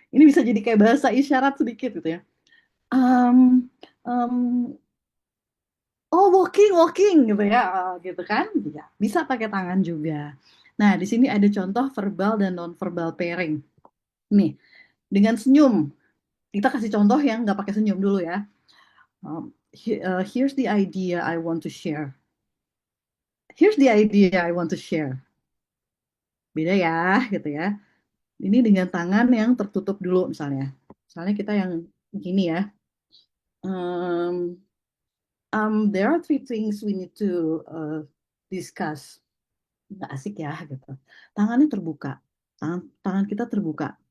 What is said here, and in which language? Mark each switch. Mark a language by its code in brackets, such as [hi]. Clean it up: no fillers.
[id] Ini bisa jadi kayak bahasa isyarat sedikit gitu ya. Um, um, Oh, walking, walking gitu ya, gitu kan? Ya, bisa pakai tangan juga. Nah, di sini ada contoh verbal dan non-verbal pairing. Nih, dengan senyum. Kita kasih contoh yang nggak pakai senyum dulu ya. [en] Here's the idea I want to share. Here's the idea I want to share. [id] Beda ya, gitu ya. Ini dengan tangan yang tertutup dulu misalnya. Misalnya kita yang gini ya. [en] Um, there are three things we need to discuss. [id] Nggak asik ya gitu. Tangannya terbuka, tangan kita terbuka.